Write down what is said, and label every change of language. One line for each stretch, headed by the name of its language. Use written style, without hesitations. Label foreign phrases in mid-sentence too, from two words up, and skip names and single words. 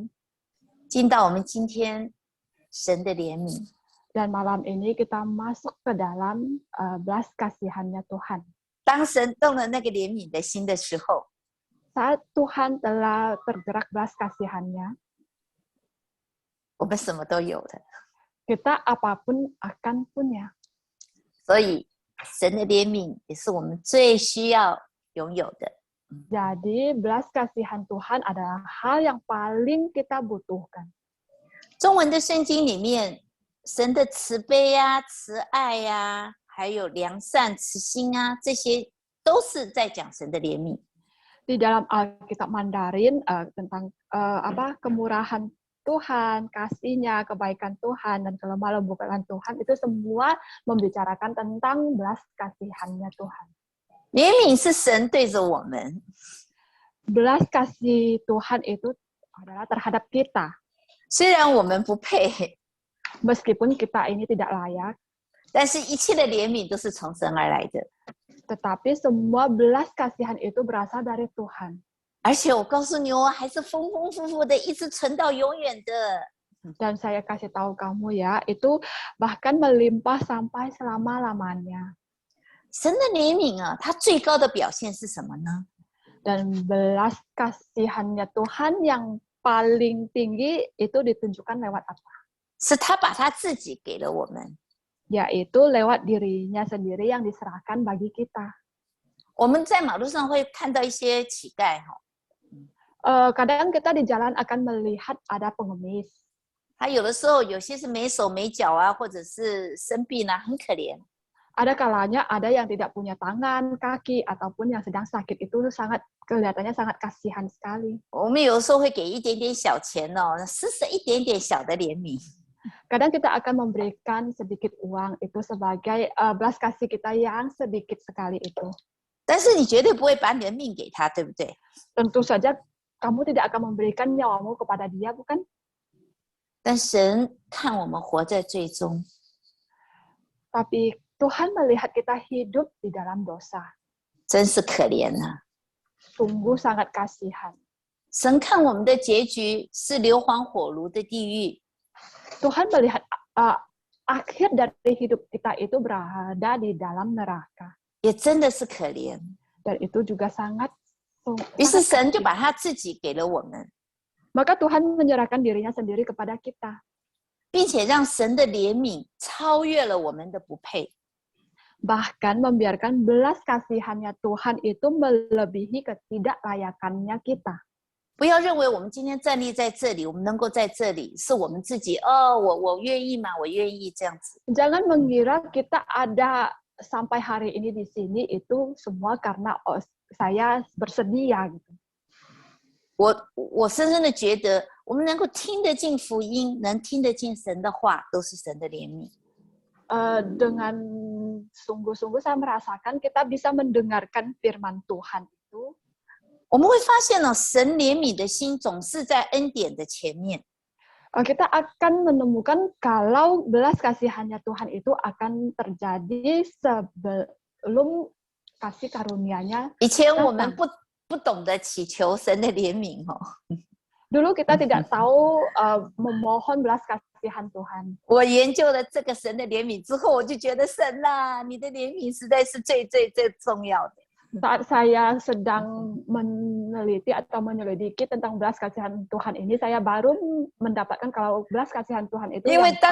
Chinese: 进到我们今天神的怜悯。
Indonesian: Dan malam ini kita masuk ke dalam belas kasihannya Tuhan.
Chinese: 当神动了那个怜悯的心的时候，
Indonesian: Saat Tuhan telah tergerak belas kasihannya,
Chinese: 我们什么都有了。
Indonesian: kita apapun akan punya.
Chinese: 所以神的怜悯也是我们最需要拥有的。
Indonesian: Jadi belas kasihan Tuhan adalah hal yang paling kita butuhkan.
Chinese: 中文的圣经里面，神的慈悲啊、慈爱啊，还有良善、慈心啊，这些都是在讲神的怜悯。
Indonesian: Di dalam Alkitab Mandarin tentang kemurahan Tuhan, kasihnya, kebaikan Tuhan, dan kelemah lembutan Tuhan, itu semua membicarakan tentang belas kasihannya Tuhan.
Chinese: 怜悯是神对着我们，
Indonesian: Belas kasih Tuhan itu adalah terhadap kita.
Chinese: 虽然我们不配，
Indonesian: Meskipun kita ini tidak layak,
Chinese: 但是一切的怜悯都是从神而来的。
Indonesian: tetapi semua belas kasihan itu berasal dari Tuhan.
Chinese: 而且我告诉你哦，还是丰丰富富的，一直存到永远的。
Indonesian: Dan saya kasih tahu kamu ya, itu bahkan melimpah sampai selama-lamanya.
Chinese: 神的怜悯啊，它最高的表现是什么呢？
Indonesian: Dan belas kasihannya Tuhan yang paling tinggi itu ditunjukkan lewat apa?
Chinese: 是他把他自己给了我们。
Indonesian: Yaitu lewat dirinya sendiri yang diserahkan bagi kita.
Chinese: 我们在马路上会看到一些乞丐哈，
Indonesian: Kadang kita di jalan akan melihat ada pengemis.
Chinese: 他有的时候有些是没手没脚啊，或者是生病啊，很可怜。
Indonesian: Ada kalanya ada yang tidak punya tangan, kaki, ataupun yang sedang sakit, itu kelihatannya sangat kasihan sekali.
Chinese: 我们有的时候会给一点点小钱哦，施舍一点点小的怜悯。
Indonesian: Kadang kita akan memberikan sedikit uang itu sebagai belas kasih kita yang sedikit sekali itu.
Chinese: 但是你绝对不会把你的命给他，对不对？
Indonesian: Tentu saja kamu tidak akan memberikan nyawamu kepada dia, bukan?
Chinese: 但神看我们活在最终，
Indonesian: Tapi Tuhan melihat kita hidup di dalam dosa.
Chinese: 真是可怜啊！
Indonesian: Sungguh sangat kasihan.
Chinese: 神看我们的结局是硫磺火炉的地狱，
Indonesian: Tuhan melihat akhir dari hidup kita itu berada di dalam neraka.
Chinese: 也真的是可怜。
Indonesian: Dan itu juga sangat
Chinese: 于是神就把他自己给了我们，
Indonesian: Maka Tuhan menyerahkan dirinya sendiri kepada kita.
Chinese: 并且让神的怜悯超越了我们的不配。
Indonesian: Bahkan membiarkan belas kasihannya Tuhan itu melebihi ketidaklayakannya kita.
Chinese: 不要认为我们今天站立在这里，我们能够在这里，是我们自己哦，我愿意吗？我愿意这样子。
Indonesian: Jangan mengira kita ada sampai hari ini di sini itu semua karena saya bersedia gitu.
Chinese: 我深深的觉得，我们能够听得进福音，能听得进神的话，都是神的怜悯。
Indonesian: Dengan sungguh-sungguh saya merasakan kita bisa mendengarkan firman Tuhan itu.
Chinese: 我们会发现呢，神怜悯的心总是在恩典的前面。
Indonesian: Kita akan menemukan kalau belas kasihannya Tuhan itu akan terjadi belum kasih karunia-Nya
Chinese: 以前我们
Indonesian: datang.
Chinese: 不懂得祈求神的怜悯哦。
Indonesian: Dulu kita tidak tahu memohon belas kasihan Tuhan.
Chinese: 我研究了这个神的怜悯之后，我就觉得神啊，你的怜悯实在是最重要的。
Indonesian: Saat saya sedang meneliti atau menyelidiki tentang belas kasihan Tuhan ini, saya baru mendapatkan kalau belas kasihan Tuhan itu
Chinese: 因为
Indonesian: yang